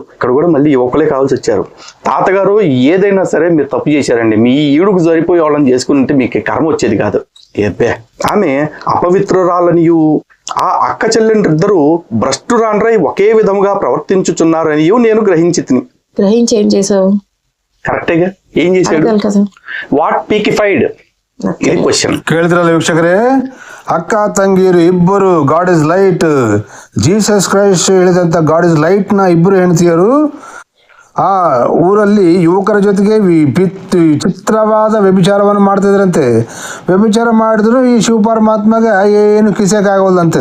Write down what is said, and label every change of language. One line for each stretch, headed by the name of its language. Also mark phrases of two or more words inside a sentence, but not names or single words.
Telugu: ఇక్కడ కూడా మళ్ళీ యువకులే కావాల్సి వచ్చారు. తాతగారు ఏదైనా సరే మీరు తప్పు చేశారండి, మీ ఈడుకు సరిపోయి వాళ్ళని చేసుకుంటే మీకు కర్మ వచ్చేది కాదు. ఏబ్బే ఆమె అపవిత్రురాలనియు ఆ అక్క చెల్లెండ్రిద్దరూ భ్రష్టురాండ్రై ఒకే విధముగా ప్రవర్తించుచున్నారనియు నేను గ్రహించి ఏం చేసావు? కరెక్టేగా. ఏం చేశాడు?
English: what peekified?
Telugu: ఇది క్వశ్చన్.
Kannada: ಕೇಳಿದ್ರಲ್ಲ ವೀಕ್ಷಕರೇ, ಅಕ್ಕ ತಂಗಿಯರು ಇಬ್ಬರು
English: God is light,
Kannada: ಜೀಸಸ್ ಕ್ರೈಸ್ಟ್ ಹೇಳಿದಂತ
English: God is light
Kannada: ನ ಇಬ್ಬರು ಹೆಂಡತಿಯರು ಆ ಊರಲ್ಲಿ ಯುವಕರ ಜೊತೆಗೆ ವಿಚಿತ್ರವಾದ ವ್ಯಭಿಚಾರವನ್ನು ಮಾಡ್ತಿದ್ರಂತೆ. ವ್ಯಭಿಚಾರ ಮಾಡಿದ್ರು ಈ ಶಿವ ಪರಮಾತ್ಮಗೆ ಏನು ಕಿಸಕ್ಕಾಗೋದಂತೆ.